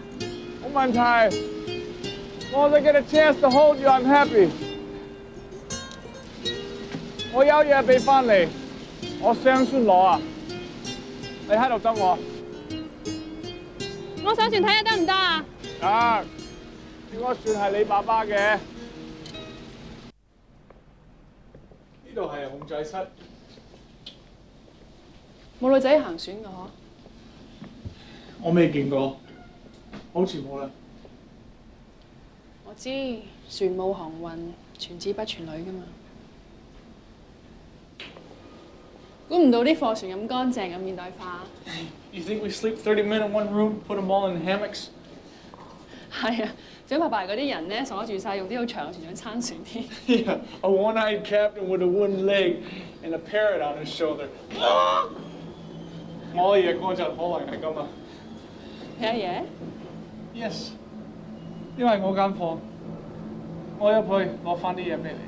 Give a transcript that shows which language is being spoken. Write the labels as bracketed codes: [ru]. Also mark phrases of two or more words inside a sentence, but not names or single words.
[yue] 冇問題。我哋 [en] get a chance to hold you, I'm happy。 [yue] 我有嘢俾翻你，我雙孫攞啊！你喺度等我。我上船睇下得唔得啊？得，應該算係你爸爸嘅。呢度係控制室。冇女仔行船㗎嗬？我未見過，好似冇啦。我知船務航運，傳子不傳女㗎嘛。估唔到啲貨船咁乾淨咁現代化。 [en] You think we sleep 30 men in one room, put them all in hammocks? [yue] 係啊，小白白嗰啲人咧鎖住晒，用啲好長嘅船長撐船添。 [en] Yeah, a one-eyed captain with a wooden leg and a parrot on his shoulder. [yue] 我嘅嘢嗰陣可能係咁啊。咩嘢？Yes， 因為我間房，我入去攞翻啲嘢俾你。